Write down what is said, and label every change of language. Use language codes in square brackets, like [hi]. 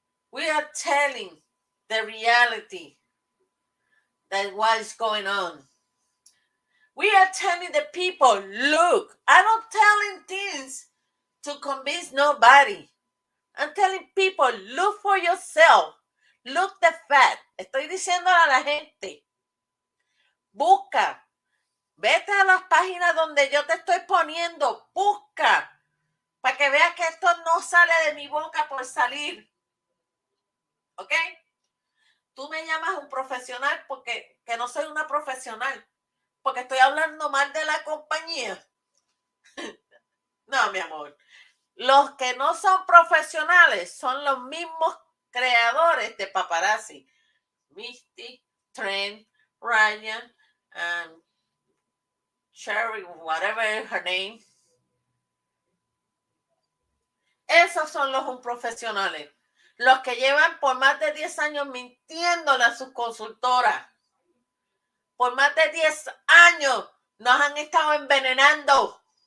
[en] We are telling the reality that what is going on. We are telling the people, look, I'm not telling things to convince nobody. I'm telling people, look for yourself. Look the fact. [es] Estoy diciéndole a la gente, busca, vete a las páginas donde yo te estoy poniendo, busca, para que veas que esto no sale de mi boca por salir. ¿Ok? Tú me llamas un profesional porque que no soy una profesional, porque estoy hablando mal de la compañía. No, mi amor. Los que no son profesionales son los mismos creadores de paparazzi. [en] Misty, Trent, Ryan, and Sherry, whatever her name. [es] Esos son los unprofesionales. Los que llevan por más de 10 años mintiéndole a sus consultoras. Por más de 10 años nos han estado envenenando.